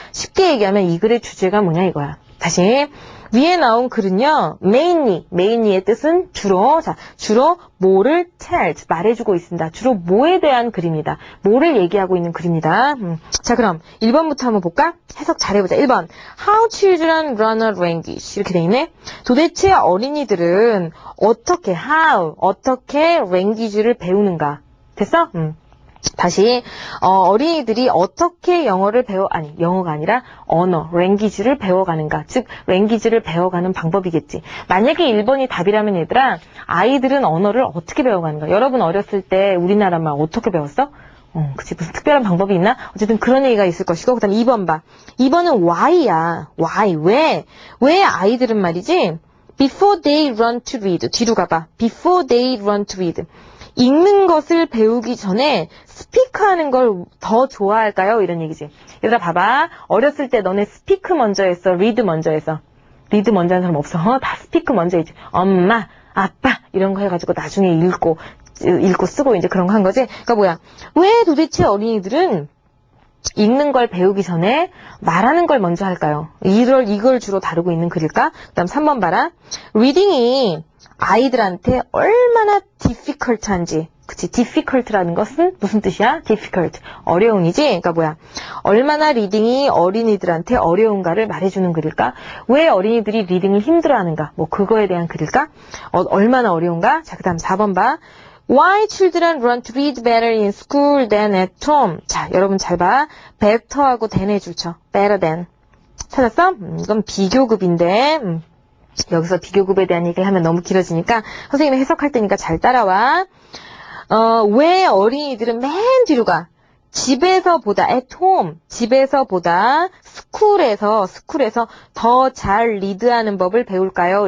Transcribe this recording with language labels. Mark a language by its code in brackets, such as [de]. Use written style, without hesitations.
[ko] 쉽게 얘기하면 이 글의 주제가 뭐냐 이거야. 다시. 위에 나온 글은요, mainly의 뜻은 주로, 자, 주로 뭐를 tells, 말해주고 있습니다. 주로 뭐에 대한 글입니다. 뭐를 얘기하고 있는 글입니다. 자, 그럼 1번부터 한번 볼까? 해석 잘해보자. 1번. [en] How children learn a language. [ko] 이렇게 돼 있네. 도대체 어린이들은 어떻게 language를 배우는가? 됐어? 다시 어린이들이 어떻게 영어가 아니라 언어, language를 배워가는가, 즉 language를 배워가는 방법이겠지. 만약에 1번이 답이라면 얘들아, 아이들은 언어를 어떻게 배워가는가. 여러분 어렸을 때 우리나라 말 어떻게 배웠어? 그치, 무슨 특별한 방법이 있나? 어쨌든 그런 얘기가 있을 것이고. 그 다음 2번 봐. 2번은 why야. why, 왜 아이들은 말이지, [en] before they run to read, [ko] 뒤로 가봐. [en] before they run to read, [ko] 읽는 것을 배우기 전에 스피크하는 걸 더 좋아할까요? 이런 얘기지. 얘들아 봐봐. 어렸을 때 너네 스피크 먼저 했어? 리드 먼저 했어? 리드 먼저 하는 사람 없어? 다 스피크 먼저 했지. 엄마, 아빠 이런 거 해가지고 나중에 읽고 쓰고 이제 그런 거 한 거지. 그러니까 뭐야. 왜 도대체 어린이들은 읽는 걸 배우기 전에 말하는 걸 먼저 할까요? 이걸 주로 다루고 있는 글일까? 그 다음 3번 봐라. 리딩이 아이들한테 얼마나 difficult한지. 그치, difficult라는 것은 무슨 뜻이야? difficult, 어려움이지? 그러니까 뭐야, 얼마나 리딩이 어린이들한테 어려운가를 말해주는 글일까? 왜 어린이들이 리딩을 힘들어하는가? 뭐 그거에 대한 글일까? 얼마나 어려운가? 자, 그 다음 4번 봐. [en] Why children learn to read better in school than at home? [ko] 자, 여러분 잘 봐. better하고 than의 줄쳐. [en] better than. 찾았어? [ko] 이건 비교급인데, 여기서 비교급에 대한 얘기를 하면 너무 길어지니까 선생님이 해석할 테니까 잘 따라와. 왜 어린이들은 맨 뒤로 가? 집에서보다 [en] at home, [ko] 집에서보다 스쿨에서 더 잘 리드하는 법을 배울까요?